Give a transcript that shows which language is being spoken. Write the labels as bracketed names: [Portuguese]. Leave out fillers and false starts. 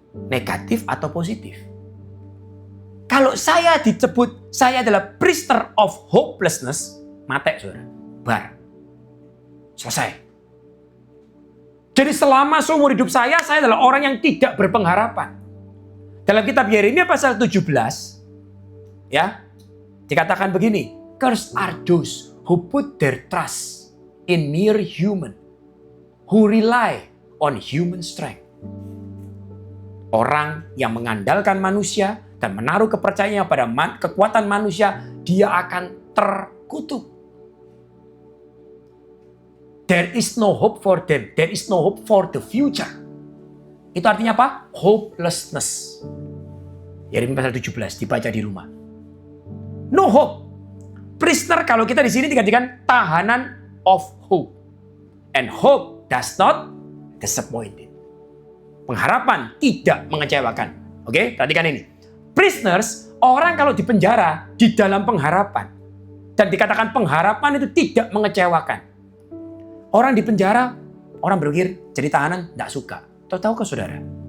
[Indonesian] Negatif atau positif. Kalau saya disebut, saya adalah [English] prisoner of hopelessness, [Indonesian] mati saudara. Bar. Selesai. Jadi selama seumur hidup saya adalah orang yang tidak berpengharapan. Dalam kitab Yeremia pasal 17, ya, dikatakan begini, [English] cursed are those who put their trust in mere human, who rely on human strength. [Indonesian] Orang yang mengandalkan manusia dan menaruh kepercayaannya pada kekuatan manusia, dia akan terkutuk. [English] There is no hope for them. There is no hope for the future. [Indonesian] Itu artinya apa? [English] Hopelessness. [Indonesian] Yeremia pasal 17 dibaca di rumah. [English] No hope. [Indonesian] Prisoner kalau kita di sini dikatakan tahanan [English] of hope. And hope does not disappoint. [Indonesian] Pengharapan tidak mengecewakan. Oke, perhatikan ini. [English] Prisoners, [Indonesian] orang kalau dipenjara di dalam pengharapan. Dan dikatakan pengharapan itu tidak mengecewakan. Orang di penjara, orang berpikir jadi tahanan, tidak suka. Tahu ke saudara?